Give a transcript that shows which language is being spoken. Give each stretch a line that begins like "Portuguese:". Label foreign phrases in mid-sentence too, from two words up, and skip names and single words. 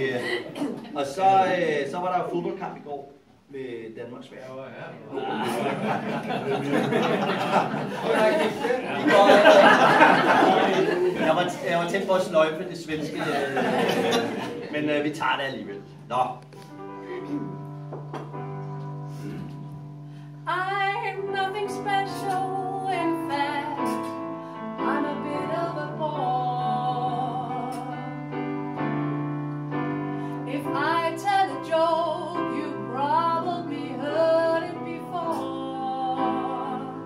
Danish: Og så var der jo fodboldkamp i går med Danmark Sverige. Jeg var tæt på at sløjfe det svenske, men vi tager det alligevel. Nå.
English: I'm nothing special, in fact, I'm a bit of a bore. If I tell a joke, you probably heard it before.